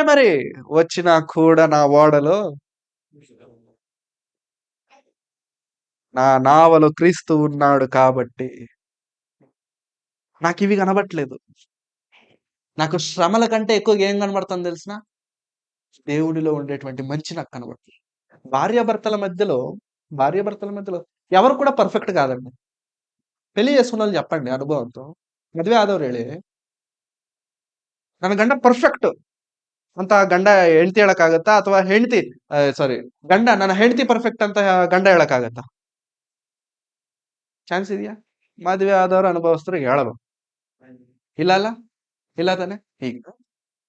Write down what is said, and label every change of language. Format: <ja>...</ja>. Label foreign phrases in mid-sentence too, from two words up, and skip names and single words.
<te>మరి వచ్చినా కూడా నా ఓడలో, నా నావలో క్రీస్తు ఉన్నాడు కాబట్టి నాకు ఇవి కనబట్లేదు. నాకు శ్రమల కంటే ఎక్కువగా ఏం కనబడుతుంది తెలిసిన? దేవుడిలో ఉండేటువంటి మంచి నాకు కనబడుతుంది. భార్యాభర్తల మధ్యలో ఎవరు కూడా పర్ఫెక్ట్ కాదండి. పెళ్లి చేసుకున్న వాళ్ళు చెప్పండి ಅನುಭವಂతో.</te> <kn>ಮದುವೆ ಆದವ್ರು ಹೇಳಿ, ನನ್ನ ಗಂಡ ಪರ್ಫೆಕ್ಟ್ ಅಂತ ಗಂಡ ಹೆಂಡತಿ ಹೇಳಕ್ಕಾಗತ್ತಾ? ಅಥವಾ ನನ್ನ ಹೆಂಡತಿ ಪರ್ಫೆಕ್ಟ್ ಅಂತ ಗಂಡ ಹೇಳಕ್ಕಾಗತ್ತಾ? ಚಾನ್ಸ್ ಇದೆಯಾ? ಮದುವೆ ಆದವರು ಅನುಭವಸ್ಥರು ಹೇಳಲು ಇಲ್ಲ ತಾನೆ?</kn>